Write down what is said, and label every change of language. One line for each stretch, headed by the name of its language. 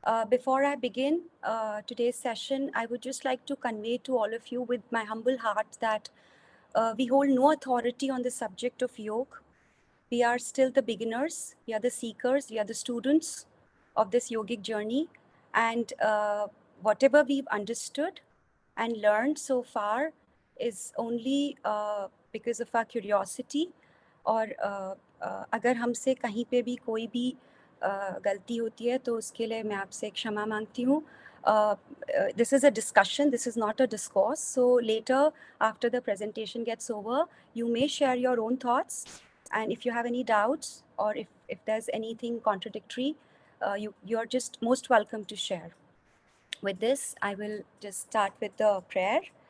English: Before I begin today's session, I would just like to convey to all of you with my humble heart that we hold no authority on the subject of yoga. We are still the beginners, we are the seekers, we are the students of this yogic journey. And whatever we've understood and learned so far is only because of our curiosity.
Hindi: और अगर हमसे कहीं पे भी कोई भी गलती होती है तो उसके लिए मैं आपसे क्षमा मांगती हूँ.
English: This is a discussion, this is not a discourse. So later, after the presentation gets over, you may share your own thoughts. And if you have any doubts or if there's anything contradictory, you're just most welcome to share. With this, I will just start with the prayer.